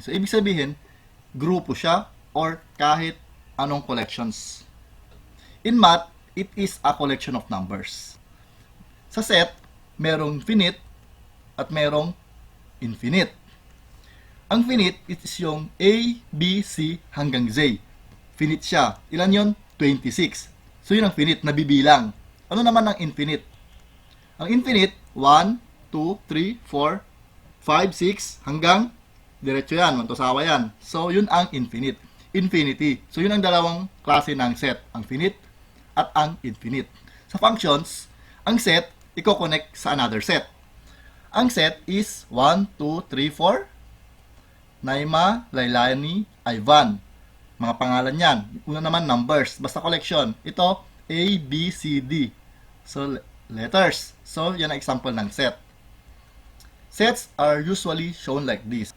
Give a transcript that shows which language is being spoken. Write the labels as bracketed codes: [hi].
[tl] So, ibig sabihin, grupo siya or kahit anong collections. [en] In math, it is a collection of numbers. [tl] Sa set, merong finite at merong infinite. Ang finite, it is yung A, B, C hanggang Z. Finite siya. Ilan yon? 26. So, yun ang finite, nabibilang. Ano naman ang infinite? Ang infinite, 1, 2, 3, 4, 5, 6, hanggang diretso yan, mantosawa yan. So, yun ang infinite. Infinity. So, yun ang dalawang klase ng set. Ang finite at ang infinite. Sa functions, ang set, i-connect sa another set. Ang set is 1, 2, 3, 4. Naima, Lailani, Ivan. Mga pangalan yan. Una naman, numbers. Basta collection. Ito, A, B, C, D. So, letters. So, yan ang example ng set. [en] Sets are usually shown like this.